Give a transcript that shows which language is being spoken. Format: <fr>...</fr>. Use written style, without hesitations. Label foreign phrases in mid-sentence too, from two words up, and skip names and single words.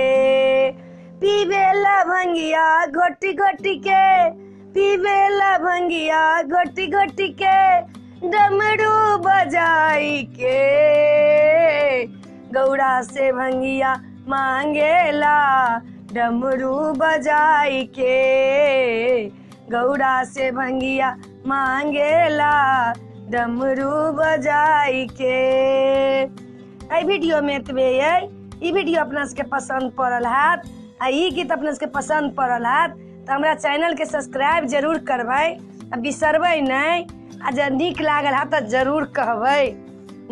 <bho>पीबेला भंगिया घोटी घोटी के, पीबेला भंगिया घोटी घोटी के डमरू बजाई के, गौरा से भंगिया मांगेला डमरू बजाई के, गौरा से भंगिया मांगेला डमरू बजाई के।</bho> <mai>एहि वीडियो में एतबे है। ई वीडियो अपना सबके पसंद पड़ल हैत आ ई गीत अपना सबके पसंद पड़ल हैत तो हमरा चैनल के सब्सक्राइब जरूर करबै आ बिसरबै नहीं। आ जब नीक लागल हैत तो जरूर कहबै।</mai>